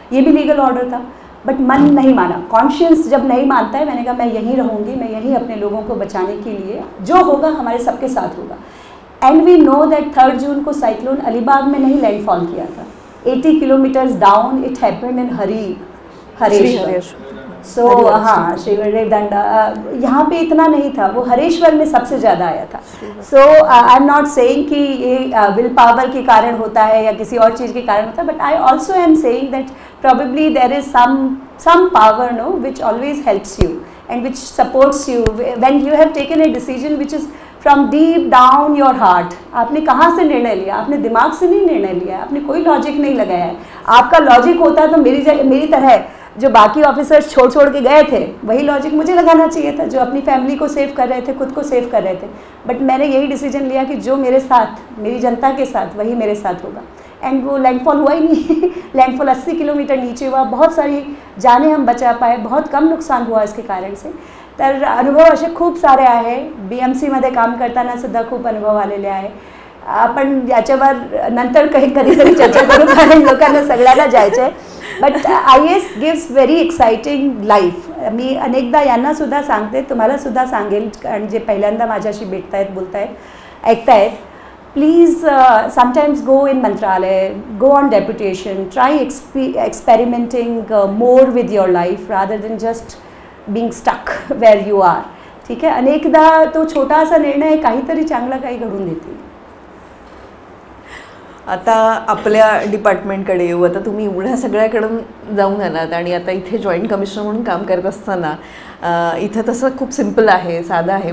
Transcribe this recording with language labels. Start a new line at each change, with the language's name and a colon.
Hindi: ये भी legal order था बट मन नहीं माना. कॉन्शियस जब नहीं मानता है, मैंने कहा मैं यहीं रहूँगी, मैं यहीं अपने लोगों को बचाने के लिए, जो होगा हमारे सबके साथ होगा.
English: and we know that
Hindi: 3 जून को साइक्लोन अलीबाग में नहीं लैंडफॉल किया था.
English: 80 kilometres down it happened in Hareshwar.
Hindi: सो हाँ, श्रीरेवदंडा यहाँ पे इतना नहीं था, वो हरेश्वर में सबसे ज़्यादा आया था.
English: so I am not saying
Hindi: कि ये विल पावर के कारण होता है
English: या किसी और चीज़ के कारण होता है, but I also am saying that probably there is some power no which always helps you and which supports you when you have taken a decision which is from deep down your heart.
Hindi: आपने कहाँ से निर्णय लिया? आपने दिमाग से नहीं निर्णय लिया, आपने कोई लॉजिक नहीं लगाया है. आपका लॉजिक होता तो मेरी तरह जो बाकी ऑफिसर्स छोड़ के गए थे वही लॉजिक मुझे लगाना चाहिए था, जो अपनी फैमिली को सेव कर रहे थे, खुद को सेव कर रहे थे. बट मैंने यही डिसीजन लिया कि जो मेरे साथ, मेरी जनता के साथ, वही मेरे साथ होगा. एंड वो लैंडफॉल हुआ ही नहीं. लैंडफॉल 80 किलोमीटर नीचे हुआ. बहुत सारी जानें हम बचा पाए, बहुत कम नुकसान हुआ इसके कारण से.
Marathi: तर अनुभव असे खूप सारे आहे. BMCमध्ये काम करताना सुद्धा खूप अनुभव आलेले आहे. आपण याच्यावर नंतर कधीतरी चर्चा करू, कारण लोकांना सगळ्यांना जायचं आहे.
English: But IAS gives very exciting life.
Marathi: मी अनेकदा यांना सुद्धा सांगते, तुम्हाला सुद्धा सांगेल, कारण जे पहिल्यांदा माझ्याशी भेटतायत, बोलतायत, ऐकतायत,
English: please sometimes go in Mantralaya, go on deputation, try experimenting more with your life rather than just being stuck where you are.
Marathi: ठीक आहे. अनेकदा तो छोटासा निर्णय काहीतरी चांगला काही घडून देतील. आता आपल्या डिपार्टमेंटकडे येऊ. आता तुम्ही एवढ्या सगळ्याकडून जाऊन आलात आणि आता इथे जॉईंट कमिशनर म्हणून काम करत असताना इथं तसं खूप सिम्पल आहे, साधं आहे.